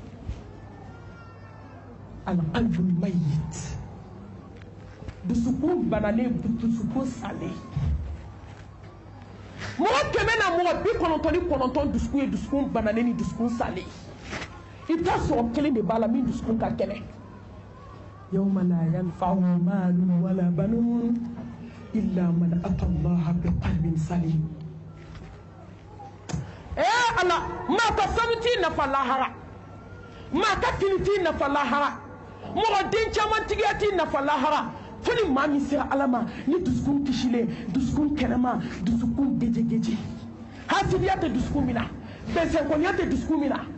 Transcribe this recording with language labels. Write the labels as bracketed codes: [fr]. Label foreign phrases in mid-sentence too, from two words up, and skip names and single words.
[ar] القلب الميت [bm] dusukun banalen dusukun salen mɔgɔ 199 dusukun ye dusukun banalen ni dusukun salen i bɛ taa sɔrɔ kelen de b'a la min dusukun ka kɛnɛ [ar] يوم لا ينفع مال ولا بنون إلا من أتى الله بقلب سليم [bm] ala ma ka sanu t'i nafa lahara ma ka kini t'i nafa lahara mɔgɔ den caman tigiya t'i nafa lahara fo ni maa min sera ala ma ni dusukun kisilen dusukun kɛnɛma dusukun gejegeje hasidiya tɛ dusukun min na bɛnsɛnkɔniya tɛ dusukun min na